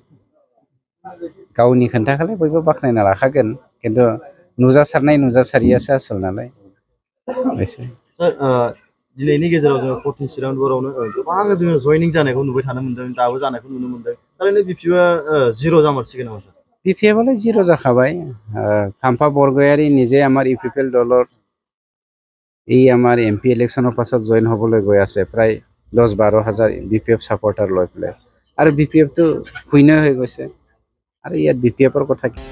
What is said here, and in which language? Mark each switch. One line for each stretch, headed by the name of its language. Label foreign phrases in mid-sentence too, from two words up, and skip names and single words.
Bodo: गावनि खोन्थाखौलाय बयबो बाख्नायना लाखागोन, खिन्थु नुजासारियासो आसल नालाय। दिनैनि गेजेराव जोङो 14 चिरां दुवारावनो गोबां जोङो जयनिं जानायखौ नुबाय थानो मोनदों, दाबो जानायखौ नुनो मोनदों। थारैनो बिपिएफआ जिर' जामारसिगोन नामा सार? बिपिएफआलाय जिर' जाखाबाय।
Assamese: हाम्फा बरगयारी নিজে আমাৰ ইউপিপিএল দলৰ এই আমাৰ
English: MP electionৰ
Assamese: পাছত জইন হ'বলৈ গৈ আছে প্ৰায় 10-12 হাজাৰ বিপিএফ ছাপৰ্টাৰ লৈ পেলাই, আৰু বিপিএফটো শূন্য হৈ গৈছে। আৰু ইয়াত বিপিএফৰ কথা